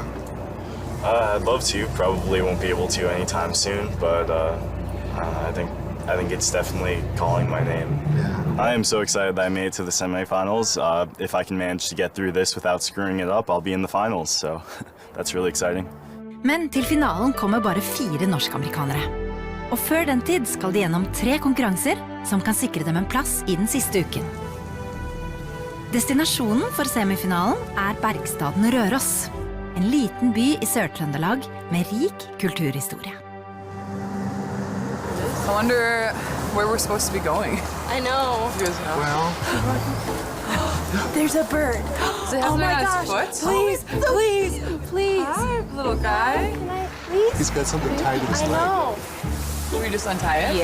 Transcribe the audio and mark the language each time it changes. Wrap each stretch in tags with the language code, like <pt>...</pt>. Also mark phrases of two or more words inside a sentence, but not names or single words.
<en>I'd love to. Probably won't be able to anytime soon, but I think it's definitely calling my name. Yeah. I am so excited that I made it to the semifinals. If I can manage to get through this without screwing it up, I'll be in the finals, so that's really exciting.</en> <no>Men til finalen kommer bare 4 norsk-amerikanere. Og før den tid skal de gjennom 3 konkurranser som kan sikre dem en plass I den siste uken. Destinasjonen for semifinalen bergstaden Røros, en liten by I Sør-Trøndelag med rik kulturhistorie.</no> <en>I wonder where we're supposed to be going. I know. You guys know? Well, There's a bird. Does it have something on its foot? Please. Hi, little guy. Can I, please? he's got something tied to his leg. I know. Can we just untie it?</en>